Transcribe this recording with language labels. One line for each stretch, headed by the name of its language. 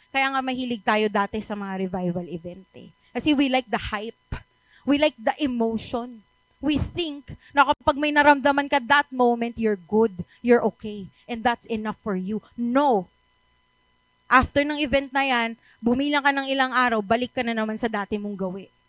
Filipino: Kaya nga mahilig tayo dati sa mga revival event eh.
English: Kasi we like the hype. We like the emotion. We think
Filipino: na kapag may naramdaman ka
English: that moment, you're good, you're okay, and that's enough for you. No.
Filipino: After ng event na yan, bumilang ka ng ilang araw, balik ka na naman sa dati mong gawi.